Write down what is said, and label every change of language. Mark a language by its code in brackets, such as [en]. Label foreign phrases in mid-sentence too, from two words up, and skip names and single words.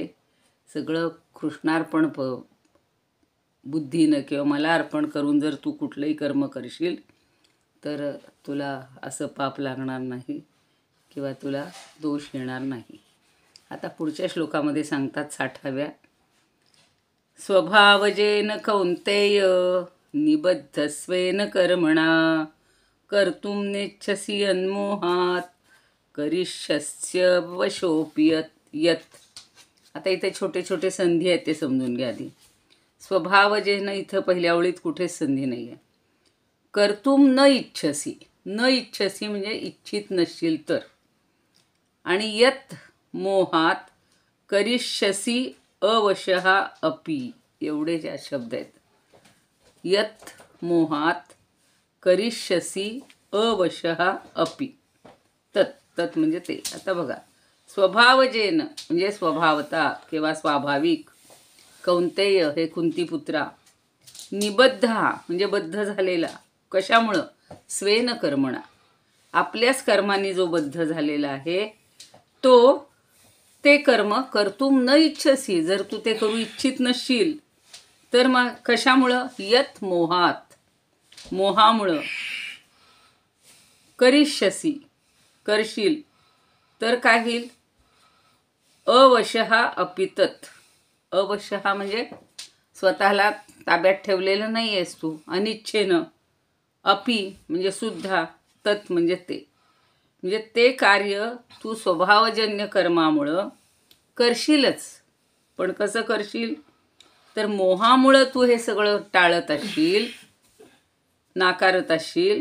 [mr] सगळं कृष्णार्पण बुद्धीनं किंवा मला अर्पण करून जर तू कुठलंही कर्म करशील तर तुला असं पाप लागणार नाही किंवा तुला दोष येणार नाही. आता पुढच्या श्लोकामध्ये सांगतात 60व्या. [sa] स्वभावजेन कौन्तेय निबद्धस्वेन कर्मणा कर्तुं नेच्छसि यन्मोहात् करिष्यस्य वशोऽपि यत्. [mr] आता इथे छोटे छोटे संधी आहेत ते समजून घ्या आधी. स्वभावजेन इथं पहिल्या ओळीत कुठेच संधी नाही आहे. [sa] कर्तुं न इच्छसी, न इच्छसी [mr] म्हणजे इच्छित नसशील तर. [sa] आणि यत् मोहात करिष्यसी अवशः अपि, [mr] एवढे ज्या शब्द आहेत. [sa] यत् मोहात करिष्यसी अवशः अपि. तत्, तत् [mr] म्हणजे ते. आता बघा, स्वभावजेन म्हणजे स्वभावता किंवा स्वाभाविक. कौन्तेय हे कुंतीपुत्रा. निबद्ध म्हणजे बद्ध झालेला. कशामुळं? [sa] स्वेन कर्मणा, [mr] आपल्याच कर्मांनी जो बद्ध झालेला आहे तो ते कर्म [sa] कर्तुं न इच्छसी, [mr] जर तू ते करू इच्छित नसशील तर मग कशामुळं? [sa] यत् मोहात, मोहामुळं. [mr] करिष्यसी करशील तर काय होईल? [sa] अवशः अपि तत्. [mr] अवशः म्हणजे स्वतःला ताब्यात ठेवलेलं नाही आहेस तू, अनिच्छेनं. अपि म्हणजे सुद्धा, तत् म्हणजे ते. म्हणजे ते कार्य तू स्वभावजन्य कर्मामुळं करशीलच. पण कसं करशील? तर मोहामुळं तू हे सगळं टाळत असशील, नाकारत असशील.